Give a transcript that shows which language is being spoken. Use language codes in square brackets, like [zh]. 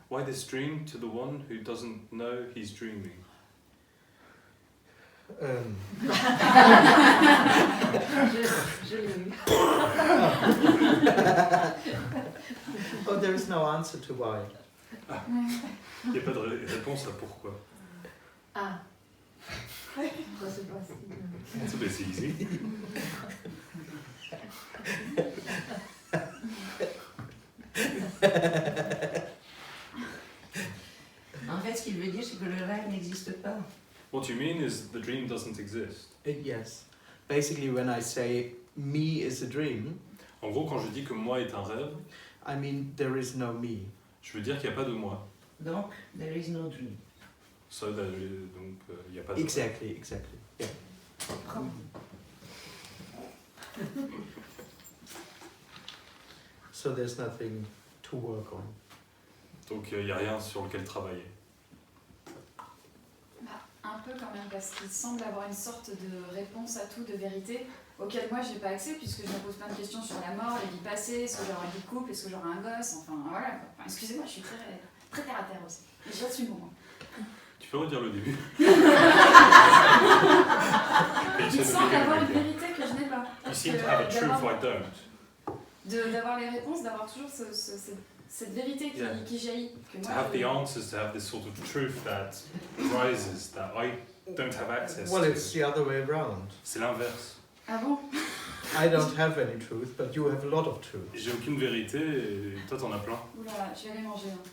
[en] Why this dream to the one who doesn't know he's dreaming? [fr] Je l'ai eu. [en] Oh, there is no answer to why. [fr] Il n'y a pas de réponse à pourquoi. Ah. Pourquoi c'est possible? C'est easy. En fait, ce qu'il veut dire, c'est que le rêve n'existe pas. [en] What you mean is the dream doesn't exist. Yes. Basically, when I say me is a dream, [fr] En gros, quand je dis que moi est un rêve, [en] I mean there is no me. [fr] je veux dire qu'il n'y a pas de moi. [en] Donc, there is no dream. [fr] So, donc, il n'y a pas de rêve. [en] Exactly. Yeah. So there's nothing to work on. [fr] Donc, il n'y a rien sur lequel travailler. Un peu quand même, parce qu'il semble avoir une sorte de réponse à tout, de vérité, auquel moi j'ai pas accès, puisque je me pose plein de questions sur la mort, les vies passées, est-ce que j'aurai une vie de couple, est-ce que j'aurai un gosse, enfin voilà. Enfin, excusez-moi, je suis très terre à terre aussi. Et j'assume au moins. Tu peux redire le début? Il semble avoir une vérité que je n'ai pas. [en] You seem to have a truth I don't. [fr] D'avoir les réponses, d'avoir toujours cette vérité qui jaillit. Que [en] To [fr] moi, [en] have the answers, to have this sort of truth that rises, that I don't have access Well, to. it's the other way around. [fr] C'est l'inverse. Ah bon? [en] I don't have any truth, but you have a lot of truth. [fr] J'ai aucune vérité et toi t'en as plein. Oula, je vais aller manger.